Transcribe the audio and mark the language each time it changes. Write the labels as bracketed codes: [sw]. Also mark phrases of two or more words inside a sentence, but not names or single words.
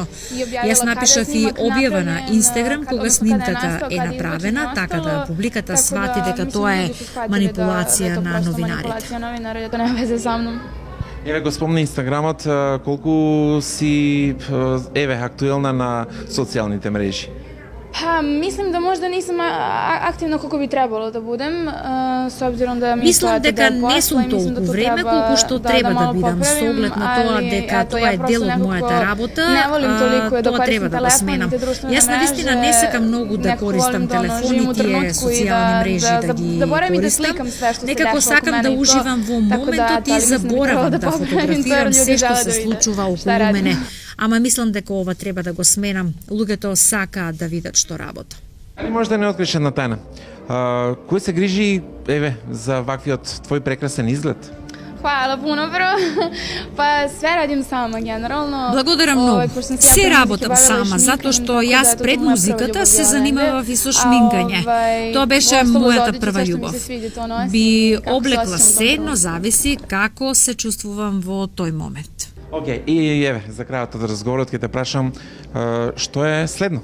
[mk] Јас напишав и објава на Инстаграм кога снимката е направена, така да публиката свати дека тоа е манипулација на новинарите. Еве го спомна Инстаграмот, колку си актуелна на социјалните мрежи? [sr] Pa, mislim da možda nisam aktivna koliko bi trebalo da budem, s obzirom da mi je [mk] Мислам дека не сум толку време колку што треба да бидам со оглед на тоа дека тоа е дел од мојата работа, тоа треба да го сменам. Јас навистина не сакам многу да користам телефон и тие социјални мрежи да ги користам. Некако сакам да уживам во моментот и заборавам да фотографирам се што се случува околу мене. Ама мислам дека ова треба да го сменам. Луѓето сакаат да видат што работа. Али може да не откриеш една тајна? Кој се грижи, за ваквиот твој прекрасен изглед? [sr] Hvala puno, bro. Pa sve radim sama generalno. [mk] Благодарам многу. Се работам сама, затоа што јас пред музиката се занимавав и со шминкање. Тоа беше мојата прва љубов. Би облекла се, но зависи како се чувствувам во тој момент. Океј, и еве, за крајот од разговорот ќе те прашам, што е следно?